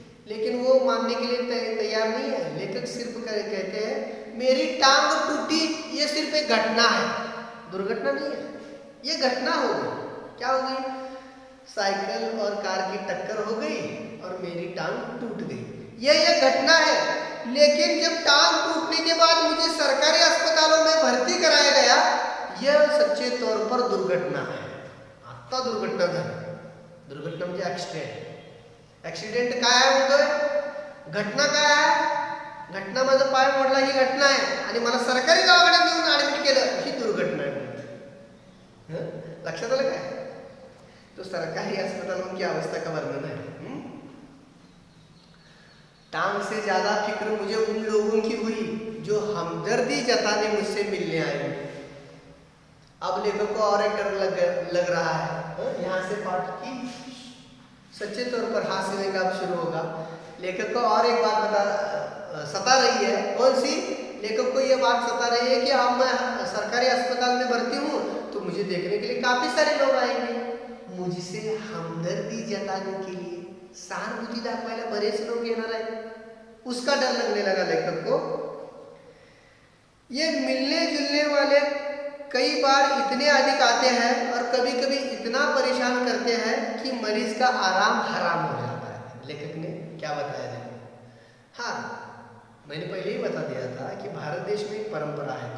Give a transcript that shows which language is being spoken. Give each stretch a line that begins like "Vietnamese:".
Hindi: लेकिन वो मानने के लिए तैयार नहीं है। लेखक सिर्फ कहते हैं मेरी टांग टूटी, ये सिर्फ एक घटना है, दुर्घटना नहीं है, ये घटना हो गई। क्या हो गई? साइकिल और कार की टक्कर हो गई और मेरी टांग टूट गई, ये घटना है। लेकिन जब टांग टूटने के बाद मुझे सरकारी अस्पतालों में भर्ती कराया गया, यह सच्चे तौर पर दुर्घटना है।
Marathi: आता दुर्घटना झाली। दुर्घटना म्हणजे ऍक्सिडेंट। ऍक्सिडेंट काय आहे म्हणतोय? घटना काय आहे? घटना माझा पाय मोडला ही घटना आहे आणि मला सरकारी दवाखान्यात नेऊन ऍडमिट केलं ही दुर्घटना आहे। लक्षात आलं काय?
Hindi: तो सरकारी अस्पतालों की अवस्था का वर्णन है। टांग से ज्यादा फिक्र मुझे उन लोगों की हुई जो हमदर्दी जताने मुझसे मिलने आए। अब लेखक को और एक डर लग रहा है। यहाँ से पाठ की सच्चे तौर पर हास्य लेना अब शुरू होगा। लेखक को और एक बात सता रही है। कौन सी? लेखक को यह बात सता रही है कि अब मैं सरकारी अस्पताल में भर्ती हूँ तो मुझे देखने के लिए काफी सारे लोग आएंगे, मुझसे हमदर्दी जताने के लिए।
Marathi: सहानुभूती दाखवायला बरेच लोग येणार आहेत,
Hindi: उसका डर लगने लगा लेखक को। ये मिलने जुलने वाले कई बार इतने अधिक आते हैं और कभी कभी इतना परेशान करते हैं कि मरीज का आराम हराम हो जाता है। लेखक ने क्या बताया देखो। हाँ, मैंने पहले ही बता दिया था कि भारत देश में एक परंपरा है।